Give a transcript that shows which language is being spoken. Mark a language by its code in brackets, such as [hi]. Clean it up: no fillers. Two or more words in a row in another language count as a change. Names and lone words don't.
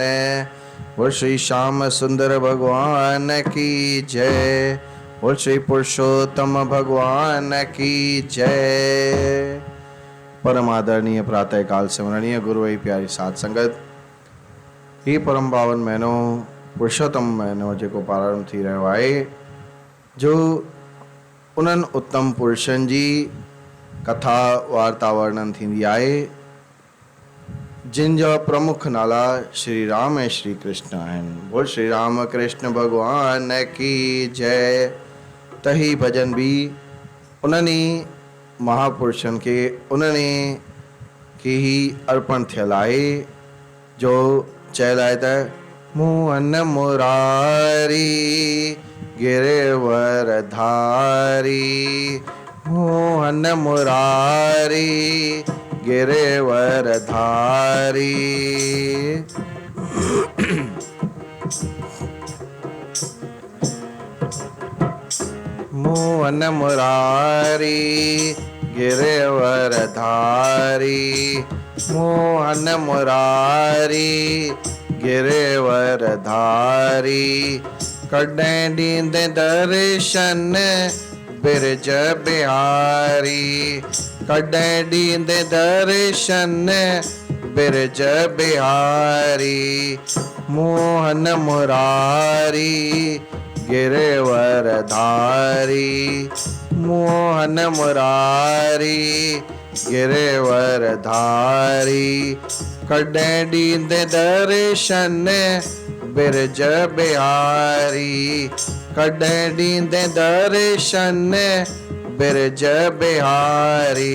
[hi] वो श्री श्याम सुंदर भगवान की जय, वो श्री पुरुषोत्तम भगवान की जय। [sd] परम आदरणीय प्रातः काल स्मरणीय गुरु वही प्यारी साध संगत, ही परम पावन महीनो पुरुषोत्तम महीनो जेको प्रारंभ थी रहियो आहे, जो उन्हनि उत्तम पुरुषनि जी कथा वार्ता वर्णन थींदी आहे, जिन जा प्रमुख नाला श्री राम ऐं श्री कृष्ण आहिनि। [hi] बोल श्री राम कृष्ण भगवान की जय। [sd] त ही भजन भी उन्हनि महापुरुषनि खे उन्हनि खे ही अर्पण थियल आहे, जो चयल आहे त मोहन मुरारी गिरवर धारी, मोहन मुरारी गिरवर धारी। मोहन मुरारी गिरवर धारी, मोहन मुरारी गिरवर धारी। कॾहिं ॾींदे दर्शन बिरज बिहारी, कॾहिं ॾींदे दर्शन बिरज बिहारी। मोहन मुरारी गिरवर धारी, मोहन मुरारी गिरवर धारी। कॾहिं ॾींदे दर्शन बिरज बिहारी, कॾहिं ॾींदे दर्शन बिरज बिहारी।